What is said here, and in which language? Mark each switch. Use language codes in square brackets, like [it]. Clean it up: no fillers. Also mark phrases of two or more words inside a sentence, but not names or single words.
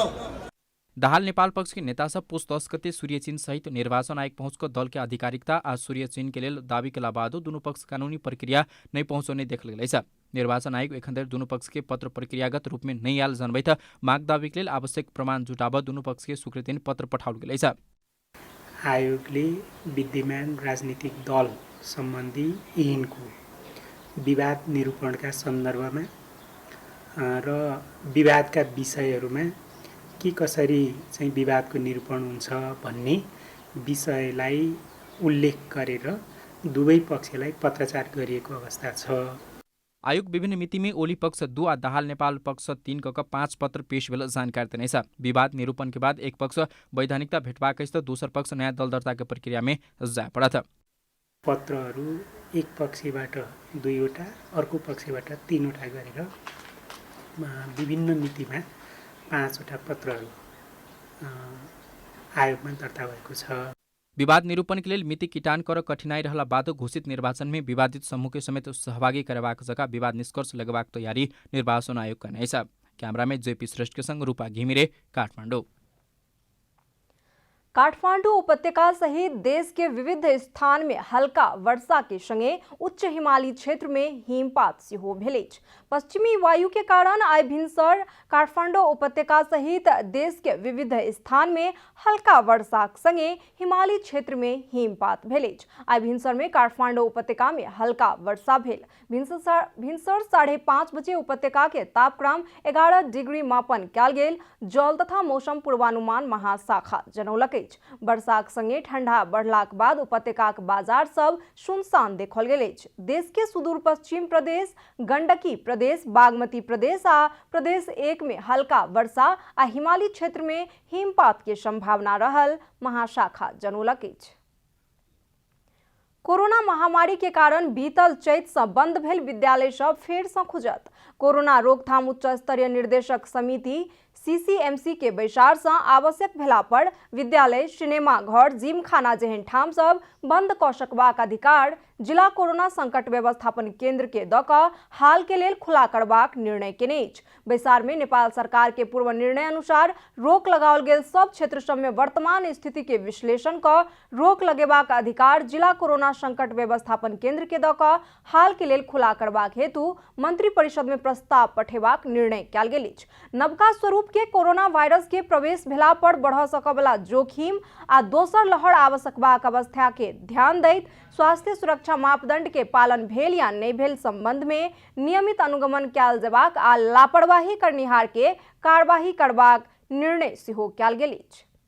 [mai] दाहाल नेपाल पक्ष के नेता सब पुस 10 गते सूर्यचिन सहित निर्वाचन आयोग पहुँचको दल के आधिकारिकता आ सूर्यचिन के लेल दावी के बादो दुनू पक्ष कानूनी प्रक्रिया नहीं पहुँचने देखल गेलै छ। निर्वाचन आयोग एखन धरि दुनू पक्ष के पत्र प्रक्रियागत रूप में नहीं आयल जनबैत माग दावी के लेल आवश्यक प्रमाण जुटाब दुनू पक्ष के स्वीकृति पत्र पठाउल गेलै छ। [ne] आयोगले विद्यमान राजनीतिक दल सम्बन्धी ऐनको विवाद निरूपणका सन्दर्भमा र विवादका विषयहरूमा के कसरी चाहिँ विवादको निरूपण हुन्छ भन्ने विषयलाई उल्लेख गरेर दुवै पक्षलाई पत्रचार गरिएको अवस्था छ। [mai] आयोग विभिन्न मिति में ओली पक्ष 2 आ दाहाल नेपाल पक्ष 3 क 5 पत्र पेश भेल जानकारी देने छ। विवाद निरूपण के बाद एक पक्ष वैधानिकता भेटबाक त दोसर पक्ष नयाँ दल दर्ता के प्रक्रिया में जा पड़त। [ne] पत्रहरू एक पक्षबाट 2 वटा अर्को पक्षबाट 3 वटा गरेर विभिन्न मितिमा 5 वटा पत्रहरू आयोगमा दर्ता भएको छ। [mai] विवाद निरूपण के लिए मिति किटान कर कठिनाई रहला बाद घोषित निर्वाचन में विवादित समूह के समेत सहभागी करवाक जगह विवाद निष्कर्ष लगवाक तैयारी निर्वाचन आयोग का नहीं। कैमरा में जेपी श्रेष्ठ के संग रूपा घिमिरे, काठमाडौँ। काठमाडौँ उपत्यका सहित देश के विविध स्थान में हल्का वर्षा के संगे उच्च हिमाली क्षेत्र में हिमपात सेहो भेलैछ। पश्चिमी वायु के कारण आइ भिनसर काठमाडौँ उपत्यका सहित देश के विविध स्थान में हल्का वर्षा संगे हिमाली क्षेत्र में हिमपात भेलैछ। आइ भिनसर में काठमाडौँ उपत्यका में हल्का वर्षा भेल। भिनसर 5:30 बजे उपत्यका के तापक्रम 11 डिग्री मापन कयल गेल। जल तथा मौसम पूर्वानुमान महाशाखा जनौलकै वर्षाक संगे ठंडा बढ़लाक बाद उपत्यकाक बाजार सब सुनसान देखल गेल अछि। देश के सुदूर पश्चिम प्रदेश, गंडकी प्रदेश, बागमती प्रदेश आ प्रदेश 1 में हल्का वर्षा आ हिमालय क्षेत्र में हिमपात के संभावना रहल महाशाखा जनौलक अछि। कोरोना महामारी के कारण बीतल चैत से बंद भेल विद्यालय सब फेर से खुजत। कोरोना रोकथाम उच्च स्तरीय निर्देशक समिति CCMC के बैसार से आवश्यक भेला पर विद्यालय, सिनेमा घर, जिम खाना जेहन ठाम सब बंद क सकबाक अधिकार जिला कोरोना संकट व्यवस्थापन केंद्र के द क हाल के लेल खुला करबाक निर्णय केने अछि। बैसार में नेपाल सरकार के पूर्व निर्णय अनुसार रोक लगाओल गेल सब क्षेत्र सब में वर्तमान स्थिति के विश्लेषण क रोक लगेबाक अधिकार जिला कोरोना संकट व्यवस्थापन केंद्र के द क हाल के लेल खुला करबाक हेतु मंत्री परिषद में प्रस्ताव पठेबाक निर्णय कयल गेल अछि। नवका स्वरूप के कोरोना वायरस के प्रवेश भेला पर बढ़ सकबला जोखिम आ दोसर लहर आवश्यकबाक अवस्था के ध्यान दैत स्वास्थ्य सुरक्षा मापदंड के पालन भेल या नहीं भेल संबंध में नियमित अनुगमन कयल जेबाक आ लापरवाही करनिहार के कार्यवाही करबाक निर्णय सेहो कयल गेल अछि।